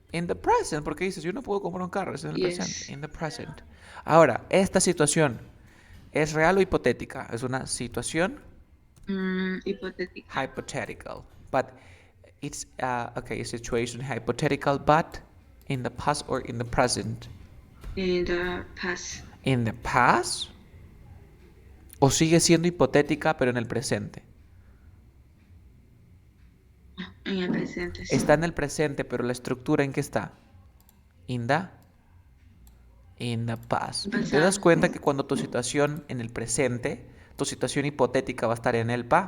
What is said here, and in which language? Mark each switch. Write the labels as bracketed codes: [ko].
[en] In the present, [es] porque dices, yo no puedo comprar un carro, es en el presente. [en] Yes. In the present. [es] Ahora, esta situación es real o hipotética. Es una situación [en] Hypothetical. hypothetical. But it's, okay, situation hypothetical, but in the past or in the present? In the past. In the past. [es] ¿O sigue siendo hipotética, pero en el presente? En el presente. Está en el presente, pero la estructura ¿en qué está? [en] In the, in the past. [es] ¿Te das Pasado. cuenta que cuando tu situación en el presente, tu situación hipotética va a estar en el